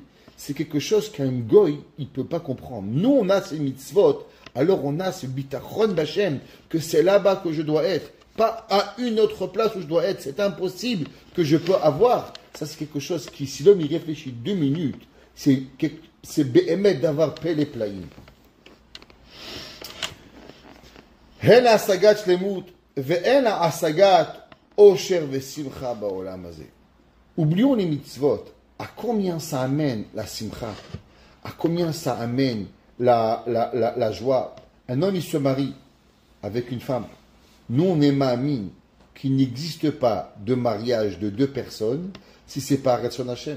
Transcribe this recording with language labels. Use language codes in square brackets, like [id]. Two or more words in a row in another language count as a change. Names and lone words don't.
[fr] C'est quelque chose qu'un goy, il ne peut pas comprendre. Nous, on a ces mitzvot, alors on a ce [he] ביטחון בהשם, [fr] que c'est là-bas que je dois être, pas à une autre place où je dois être. C'est impossible que je peux avoir. Ça, c'est quelque chose qui, si l'homme y réfléchit 2 minutes, c'est béhémet d'avoir paix les plaïm. [he] הן השגת שלמות, ואין השגת אושר ושמחה בעולם הזה. [fr] Oublions les mitzvot. À combien ça amène la simcha? À combien ça amène la joie? Un homme, il se marie avec une femme. Nous, on est ma'amin qu'il n'existe pas de mariage de 2 personnes si c'est pas [he] רצון השם.